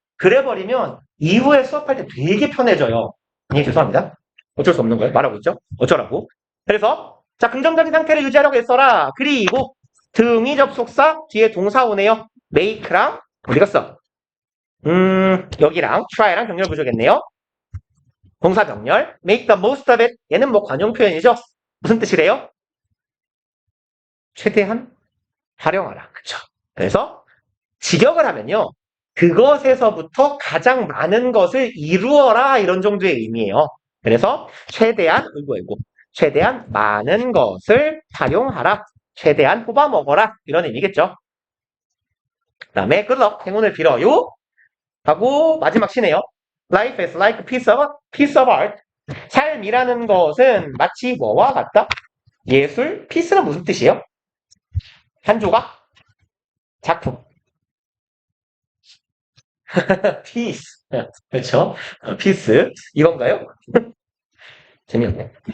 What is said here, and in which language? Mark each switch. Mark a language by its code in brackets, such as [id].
[ko] 그래버리면 이후에 수업할 때 되게 편해져요. 예, 죄송합니다. 어쩔 수 없는 거예요. 말하고 있죠. 어쩌라고. 그래서 자 긍정적인 상태를 유지하려고 했어라. 그리고 등위 접속사 뒤에 동사 오네요. make랑 어디 갔어? 여기랑 try랑 병렬 부족했네요. 동사 병렬 [en] make the most of it. [ko] 얘는 뭐 관용 표현이죠. 무슨 뜻이래요? 최대한 활용하라. 그쵸? 그래서 직역을 하면요. 그것에서부터 가장 많은 것을 이루어라 이런 정도의 의미예요. 그래서 최대한 최대한 많은 것을 활용하라. 최대한 뽑아 먹어라 이런 의미겠죠. 그 다음에 [en] good luck [ko] 행운을 빌어요 하고 마지막 시네요. [en] Life is like a piece of art. [ko] 삶이라는 것은 마치 뭐와 같다? 예술? piece는 무슨 뜻이에요? 한 조각? 작품. piece. 그렇죠? piece. 이건가요? 재미없네.